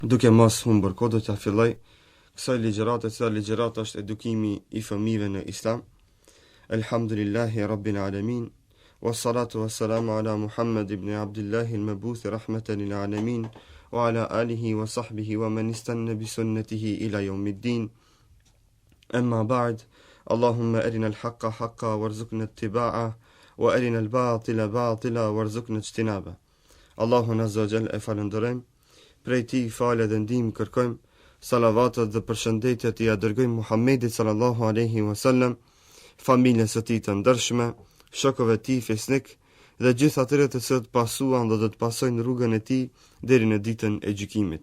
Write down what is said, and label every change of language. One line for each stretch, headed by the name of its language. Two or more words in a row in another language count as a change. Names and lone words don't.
Albanian: Duke mos humbur kohë, do t'ja filloj kësaj ligjërate, se ligjërata është edukimi i fëmijëve në Islam.
Arabic: الحمد لله رب العالمين والصلاة والسلام على محمد بن عبد الله المبعوث رحمة للعالمين وعلى آله وصحبه ومن استن بسنته إلى يوم الدين. أما بعد اللهم أرنا الحق حقا وارزقنا اتباعه وأرنا الباطل باطلا وارزقنا اجتنابه.
Albanian: Allahun
Arabic: عز وجل
Albanian: e falenderojmë. Prej ti falë dhe ndihmë kërkojmë, salavatat dhe përshëndetjet i dërgojmë Muhammedit
Arabic: صلى الله عليه وسلم,
Albanian: familjes së tij të ndershme, shokëve të tij fesnik dhe gjithë atyre të cilët pasuan dhe do të pasojnë rrugën e tij deri në ditën e gjykimit.